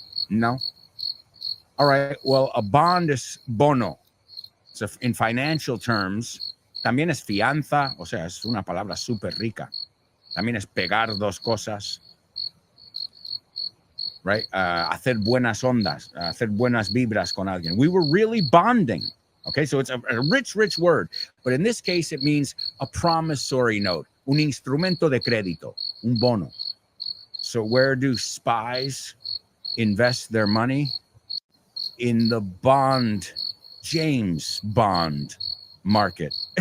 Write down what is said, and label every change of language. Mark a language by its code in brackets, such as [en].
[en] No. All right. Well, a bond is bono. So in financial terms, [es] También es fianza, o sea, es una palabra súper rica. También es pegar dos cosas. Right? Hacer buenas ondas, hacer buenas vibras con alguien. [en] We were really bonding. Okay, so it's a rich, rich word. But in this case, it means a promissory note, un instrumento de crédito, un bono. So where do spies invest their money? In the bond, James Bond market.